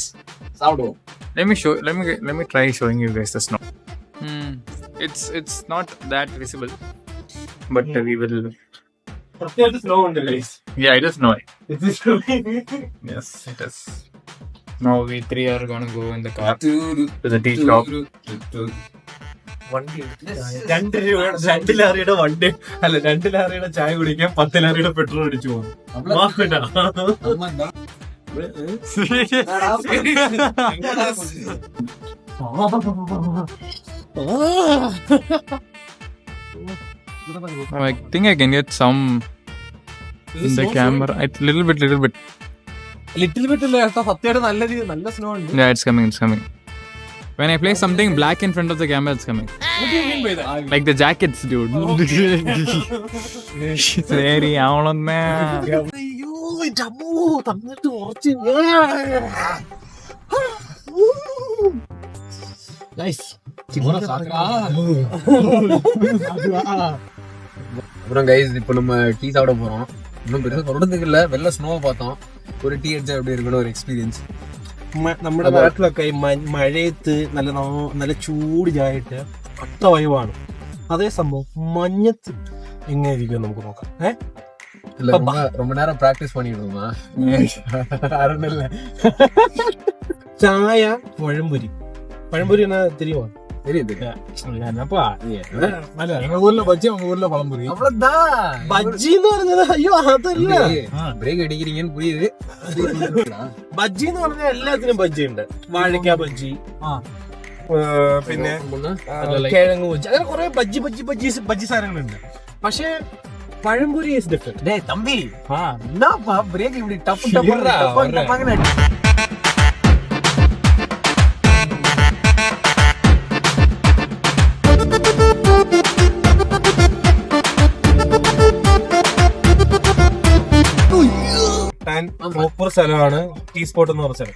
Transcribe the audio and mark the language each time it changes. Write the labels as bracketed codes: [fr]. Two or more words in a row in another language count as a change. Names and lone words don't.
[en] Let me try showing you guys the snow. It's not that visible, but we will. Yeah, it is snowing. Yes, it is. Now we three are gonna go in the car to the tea shop. [ml] രണ്ടിലാറിയുടെ വണ്ടി അല്ല 2 ലാറിയുടെ ചായ കുടിക്കാൻ 10 ലാറിയുടെ പെട്രോൾ അടിച്ചു പോകും. [en] I think I can get some in the camera. Little bit. little bit [ml] അല്ലേ സത്യമായിട്ട് നല്ല സ്നോ ഉണ്ട്. [en] Yeah, it's coming. When I play something black in front of the camera, it's coming. What do you mean by that? Like the jackets, dude. Very ആവണം. [ml] അയ്യോ എന്റെ അമ്മോ തന്നിട്ട് ഉറച്ച്. [ta] அப்புறம் கைஸ் இப்போ நம்ம டீ சாப்பிட போறோம். இன்னும் பெருசாக சொல்றதுக்கு இல்லை, வெளில ஸ்னோவை பார்த்தோம், ஒரு டீ அடிச்சா எப்படி இருக்குன்னு ஒரு എക്സ്പീരിയൻസ്. [ml] നമ്മുടെ നാട്ടിലൊക്കെ മഴയത്ത് നല്ല ചൂട് ചായയിട്ട് അട്ട വൈവാണ്. അതേ സംഭവം മഞ്ഞത്ത് എങ്ങനെ ഇരിക്കും നമുക്ക് നോക്കാം. [ta] ரொம்ப நேரம் ப்ராக்டிஸ் பண்ணிட்டு இருந்தோம். [ml] ചായ പഴംപൊരി എന്നാ தெரியுமா? [ta] தெரியுது. என்னப்பா எங்க ஊர்ல பஜ்ஜி, உங்க ஊர்ல பழம்புரி. அவ்வளவுதான். [ml] ബജ്ജി എന്ന് പറഞ്ഞത് അയ്യോ അതല്ല. [ta] ബ്രേക്ക് അടിக்கிறீங்கன்னு புரியுது. [ml] ബജ്ജി എന്ന് പറഞ്ഞാൽ എല്ലാത്തിനും ബജ്ജി ഉണ്ട്. വാഴയ്ക്ക ബജ്ജി, പിന്നെ കിഴങ്ങ് ബജ്ജി, അങ്ങനെ കുറെ ബജ്ജി സാധനങ്ങളുണ്ട്. പക്ഷെ പഴംപൊരി [en] is different. [ta] டேய் தம்பி, என்னப்பா பிரேக் இப்படி டப் டப் [ml] പ്രോപ്പർ സ്ഥലമാണ് [en] tea spot [ml] എന്ന് പറഞ്ഞ സ്ഥലം.